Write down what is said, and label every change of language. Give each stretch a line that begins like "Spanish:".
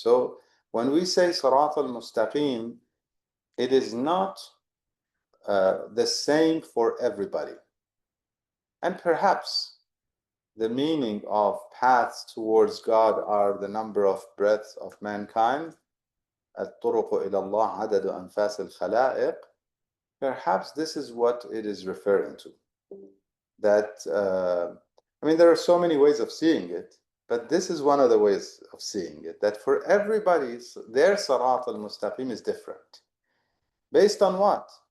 English: So when we say Sirat al-Mustaqim, it is not the same for everybody. And perhaps the meaning of paths towards God are the number of breaths of mankind.
Arabic: الطرق إلى الله عدد أنفاس الخلائق.
English: Perhaps this is what it is referring to. That, I mean, there are so many ways of seeing it, but this is one of the ways of seeing it, that for everybody, their Sirat al-Mustaqim is different. Based on what?